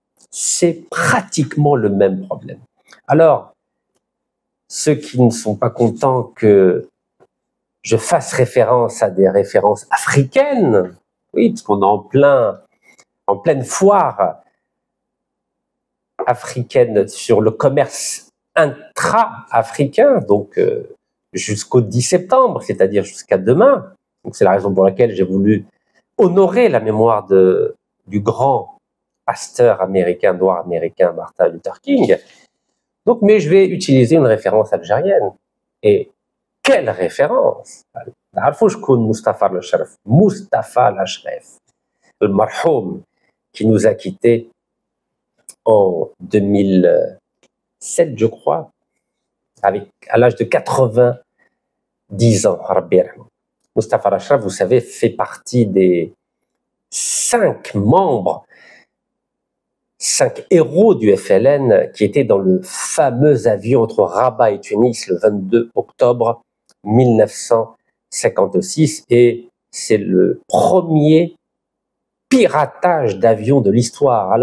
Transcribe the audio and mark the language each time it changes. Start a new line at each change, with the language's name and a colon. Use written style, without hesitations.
French: C'est pratiquement le même problème. Alors, ceux qui ne sont pas contents que je fasse référence à des références africaines, oui, parce qu'on est en pleine foire africaine sur le commerce intra-africain, donc jusqu'au 10 septembre, c'est-à-dire jusqu'à demain. Donc c'est la raison pour laquelle j'ai voulu honorer la mémoire du grand pasteur américain, noir américain, Martin Luther King. Donc, mais je vais utiliser une référence algérienne. Et quelle référence!
Arabic: تعرفوا شكون مصطفى الأشرف؟ مصطفى الأشرف
French: le marhoum qui nous a quittés en 2007, je crois, à l'âge de 90 ans. Mustapha Al-Ashraf, vous savez, fait partie des 5 membres, 5 héros du FLN qui étaient dans le fameux avion entre Rabat et Tunis le 22 octobre 1956, et c'est le premier piratage d'avions de l'histoire.